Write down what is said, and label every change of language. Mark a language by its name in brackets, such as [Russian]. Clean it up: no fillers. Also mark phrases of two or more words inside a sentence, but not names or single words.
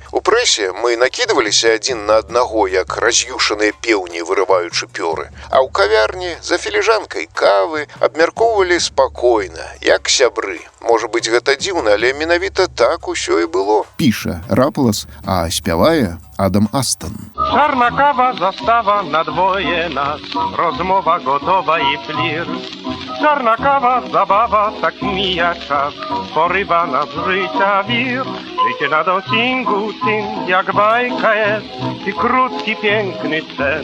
[Belarusian] У прэсе мы накідваліся адзін на аднаго, як раз'юшаныя пеўні, вырываючы пёры. А ў кавярні за філіжанкай кавы абмяркоўвалі спакойна, як сябры. Можа быць, гэта дзіўна, але менавіта так усё і было. Піша Рапалас, а спявае Адам Астон. [Polish] Czarna kawa, zastawa na dwoje nas, rozmowa gotowa i flir. Czarna kawa, zabawa, tak mija czas, porywa nas życia wir. Życie na dancingu tym, jak bajka jest, i krótki, piękny sen.